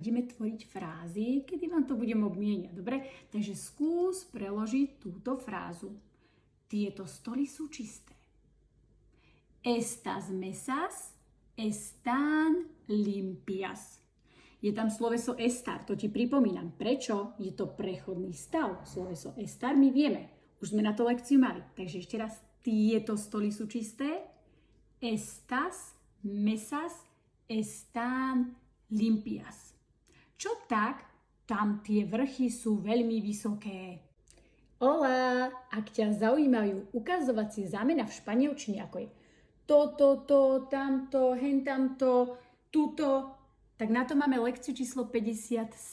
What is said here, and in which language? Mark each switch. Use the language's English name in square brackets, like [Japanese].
[Slovak] Budeme tvoriť frázy, kedy vám to budem obmieniať, dobre? Takže skús preložiť túto frázu. Tieto stoly sú čisté. [Spanish] Estas mesas están limpias. [Slovak] Je tam sloveso estar, to ti pripomínam. Prečo? Je to prechodný stav. Sloveso estar my vieme. Už sme na to lekciu mali. Takže ešte raz. Tieto stoly sú čisté. [Spanish] Estas mesas están limpias. [Slovak] Čo tak? Tam tie vrchy sú veľmi vysoké. Hola! Ak ťa zaujímajú ukazovacie zámena v španielčine, ako je to, tamto, hen tamto, tuto, tak na to máme lekciu číslo 57.